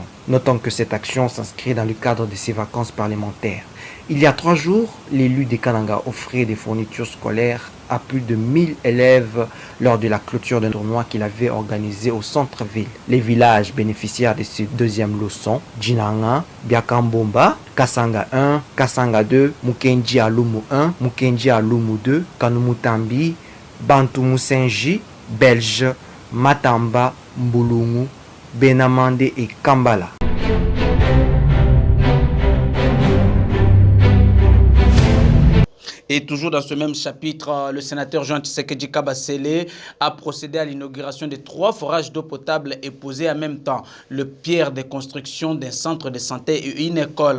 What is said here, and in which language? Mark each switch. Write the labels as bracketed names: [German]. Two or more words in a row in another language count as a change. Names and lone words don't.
[French] Notons que cette action s'inscrit dans le cadre de ses vacances parlementaires. Il y a 3 jours, l'élu de Kananga offrait des fournitures scolaires à plus de 1000 élèves lors de la clôture d'un tournoi qu'il avait organisé au centre-ville. Les villages bénéficiaires de ce deuxième lot sont Djinanga, Biakambomba, Kasanga 1, Kasanga 2, Mukenji Alumu 1, Mukenji Alumu 2, Kanumutambi, Bantumusenji, Belge, Matamba, Mbulungu, Benamande et Kambala. Et toujours dans ce même chapitre, le sénateur Jean Tshisekedi Kabasele a procédé à l'inauguration de 3 forages d'eau potable et posé en même temps le pierre de construction d'un centre de santé et une école.